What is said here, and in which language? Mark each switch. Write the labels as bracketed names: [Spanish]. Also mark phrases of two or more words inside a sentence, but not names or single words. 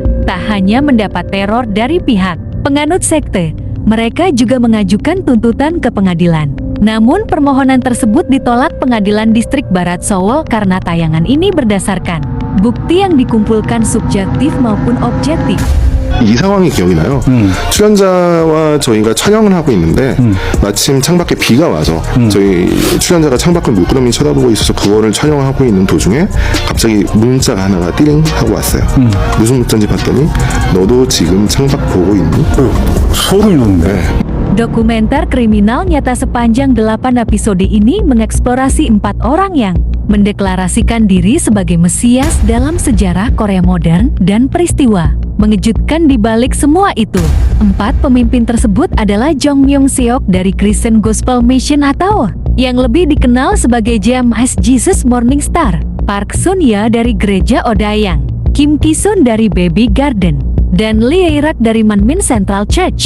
[Indonesian] Tak hanya mendapat teror dari pihak penganut sekte, mereka juga mengajukan tuntutan ke pengadilan. Namun permohonan tersebut ditolak Pengadilan Distrik Barat Seoul karena tayangan ini berdasarkan bukti yang dikumpulkan subjektif maupun objektif. [Korean] 이 상황이 기억이 나요. 출연자와 저희가 촬영을 하고 있는데 마침 창밖에 비가 와서 저희 출연자가 창밖을 물끄러미 쳐다보고 있어서 그거를 촬영하고 있는 도중에 갑자기 문자가 하나가 띠링 하고 왔어요. 무슨 문자인지 봤더니 너도 지금 창밖 보고 있니? 소름 돋네. [Indonesian] Dokumenter kriminal nyata sepanjang 8 episode ini mengeksplorasi 4 orang yang mendeklarasikan diri sebagai Mesias dalam sejarah Korea modern dan peristiwa mengejutkan di balik semua itu. 4 pemimpin tersebut adalah Jong Myung-seok dari Christian Gospel Mission atau yang lebih dikenal sebagai JMS Jesus Morning Star, Park Sun-ya dari Gereja Odayang, Kim Ki-sun dari Baby Garden, dan Lee Ae-rak dari Manmin Central Church.